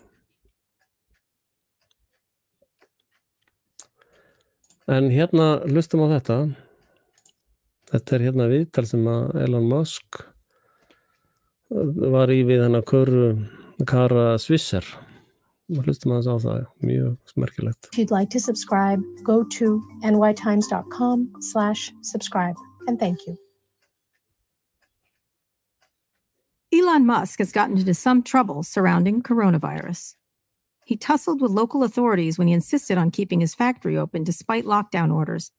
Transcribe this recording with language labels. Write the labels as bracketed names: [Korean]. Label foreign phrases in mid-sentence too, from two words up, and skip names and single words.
[Icelandic] En hlustum á þetta. Þetta viðtal sem að Elon Musk var í við hennar Kara Swisher hlustum aðeins á það, mjög merkilegt. [English] If you'd like to subscribe, go to nytimes.com/subscribe. And thank you. Elon Musk has gotten into some trouble surrounding coronavirus. He tussled with local authorities when he insisted on keeping his factory open despite lockdown orders.